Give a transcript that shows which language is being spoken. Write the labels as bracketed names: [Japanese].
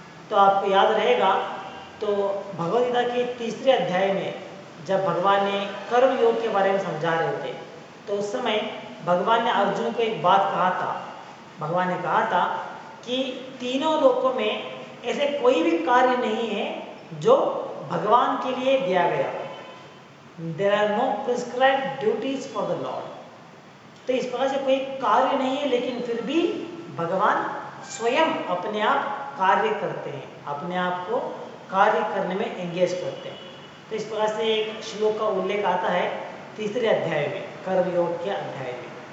[Hindi] तो आपको याद रहेगा तो भगवद गीता के 3रे अध्याय में जब भगवान ने कर्म योग के बारे में समझा रहे थे तो उस समय भगवान ने अर्जुन को एक बात कहा था। भगवान ने कहा था कि तीनों लोकों में ऐसे कोई भी कार्य नहीं है जो भगवान के लिए दिया गया। [English] There are no prescribed duties for the Lord। [Hindi] तो इस प्रकार से कोई कार्य नहीं है, लेकिन फिर भी भगवान स्वयं अपने आप कार्य करते हैं, अपने आप को कार्य करने में एंगेज करते हैं। तो इस प्रकार से एक श्लोक का उल्लेख आता है 3रे अध्याय में, कर्मयोग के अध्याय में।